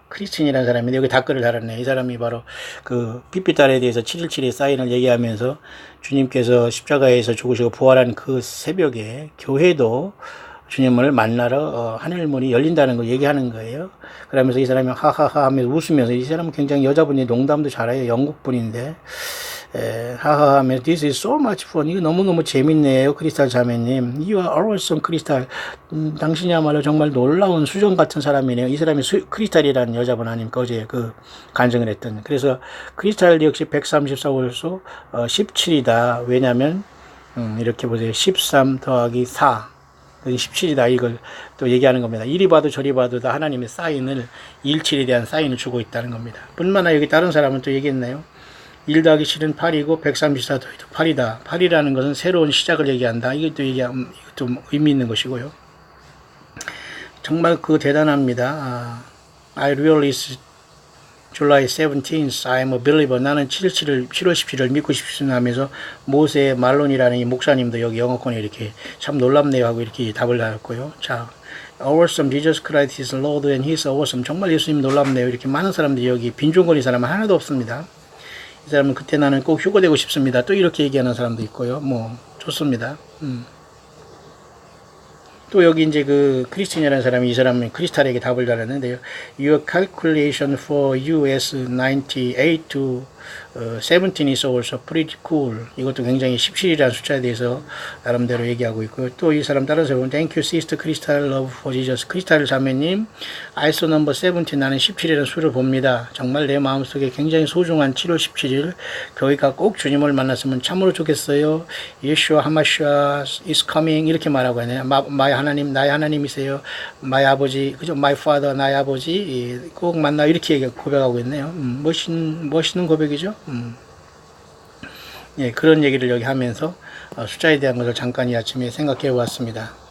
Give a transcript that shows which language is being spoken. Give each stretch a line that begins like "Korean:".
Korean: 크리스틴이라는 사람인데 여기 답글을 달았네. 이 사람이 바로 그 빛빛달에 대해서 7.17의 사인을 얘기하면서 주님께서 십자가에서 죽으시고 부활한 그 새벽에 교회도 주님을 만나러 하늘문이 열린다는 걸 얘기하는 거예요. 그러면서 이 사람이 하하하 하면서 웃으면서, 이 사람은 굉장히 여자분이 농담도 잘해요. 영국분인데 하하 하면서
English: This is so much fun.
Korean: 이거 너무너무 재밌네요. 크리스탈 자매님.
English: You are awesome, 크리스탈.
Korean: 당신이야말로 정말 놀라운 수정 같은 사람이네요. 이 사람이 크리스탈이라는 여자분 아닙니까? 어제 그 간증을 했던. 그래서 크리스탈 역시 134월수 17이다. 왜냐면 이렇게 보세요. 13 더하기 4 17이다. 이걸 또 얘기하는 겁니다. 이리 봐도 저리 봐도 다 하나님의 사인을 17에 대한 사인을 주고 있다는 겁니다. 뿐만 아니라 여기 다른 사람은 또 얘기했나요? 1 더하기 7은 8이고 134 더하기 8이다. 8이라는 것은 새로운 시작을 얘기한다. 이것도 의미 있는 것이고요. 정말 대단합니다.
English: I really July 17th, I am a believer.
Korean: 나는 7월 17일 믿고 싶습니다 하면서 모세 말론이라는 이 목사님도 여기 영어권에 이렇게 참 놀랍네요 하고 이렇게 답을 달았고요.
English: 자, awesome, Jesus Christ is Lord and He's awesome.
Korean: 정말 예수님 놀랍네요. 이렇게 많은 사람들이 여기 빈종거린 사람은 하나도 없습니다. 이 사람은 그때 나는 꼭 휴거되고 싶습니다. 또 이렇게 얘기하는 사람도 있고요. 뭐 좋습니다. 또 여기 이제 그 크리스틴이라는 사람이 이 사람은 크리스탈에게 답을 달았는데요.
English: Your calculation for US 98 to 17 is also pretty cool.
Korean: 이것도 굉장히 17이라는 숫자에 대해서 나름대로 얘기하고 있고요. 또 이 사람 다른 사람은
English: Thank you, Sister Crystal, Love for Jesus.
Korean: 크리스탈 자매님, ISO 넘버 17, 나는 17이라는 수를 봅니다. 정말 내 마음속에 굉장히 소중한 7월 17일 교회가 꼭 주님을 만났으면 참으로 좋겠어요.
English: Yeshua HaMashiach is coming.
Korean: 이렇게 말하고 있네요. 마의 하나님, 나의 하나님이세요. 마의 아버지, 그죠?
English: My Father,
Korean: 나의 아버지 꼭 만나. 이렇게 고백하고 있네요. 멋있는 고백이죠. 예, 그런 얘기를 여기 하면서 숫자에 대한 것을 잠깐 이 아침에 생각해 보았습니다.